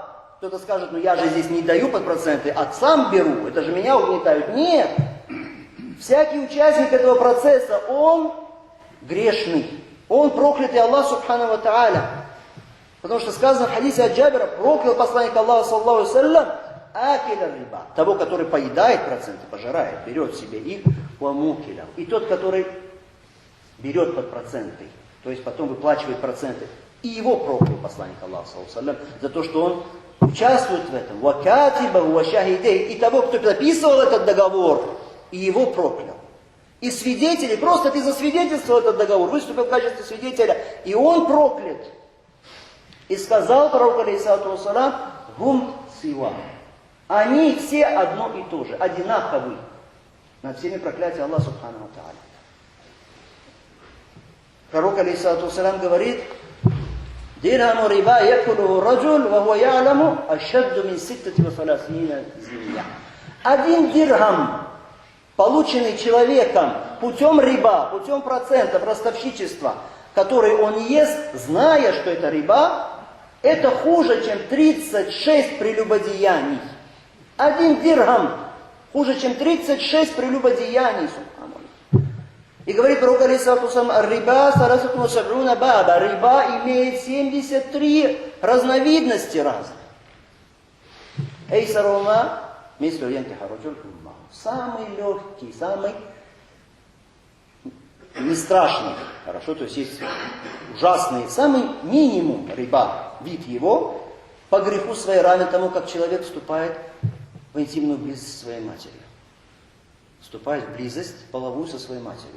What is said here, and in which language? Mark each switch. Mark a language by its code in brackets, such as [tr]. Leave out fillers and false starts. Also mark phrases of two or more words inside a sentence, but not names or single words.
[ru] Кто-то скажет, ну я же здесь не даю под проценты, а сам беру, это же меня угнетают. Нет! Всякий участник этого процесса, он грешный. Он проклятый Аллах [ar] سبحانه وتعالى. [ru] Потому что сказано в хадисе от Джабира, проклял посланник Аллаха, [ar] صلى الله عليه وسلم, آكل الربا. [ru] Того, который поедает проценты, пожирает, берет себе их, [ar] وموكله. [ru] И тот, который берет под проценты, то есть потом выплачивает проценты. И его проклял посланник Аллаха, [ar] صلى الله عليه وسلم, [ru] за то, что он участвует в этом. [ar] وكاتبه، وشاهديه. [ru] И того, кто подписывал этот договор, и его проклял. И свидетели, просто ты засвидетельствовал этот договор, выступил в качестве свидетеля, и он проклят. И сказал пророк, [ar] عليه الصلاة والسلام، هم سواء. [ru] Они все одно и то же, одинаковы. Над всеми проклятия Аллаха [ar] سبحانه وتعالى. [ru] Пророк, [ar] عليه الصلاة والسلام, [ru] говорит, [ar] درهم ربا يأكله رجل، وهو يعلم أشد من ستة وثلاثين زنية. [ru] Один дирхам, полученный человеком путем риба, путем процентов, ростовщичества, который он ест, зная, что это риба, это хуже, чем 36 прелюбодеяний. Один дирхам хуже, чем 36 прелюбодеяний. И говорит пророк, [ar] عليه الصلاة والسلام، الربا ثلاثة وسبعون بابا. [ru] Риба имеет 73 разновидности разных. [ar] أيسرها مثل أن ينكح الرجل أمه. [ru] Самый легкий, самый не страшный, хорошо, то есть есть ужасный, самый минимум риба, вид его, по греху своей равен тому, как человек вступает в интимную близость со своей матерью. Вступает в близость половую со своей матерью.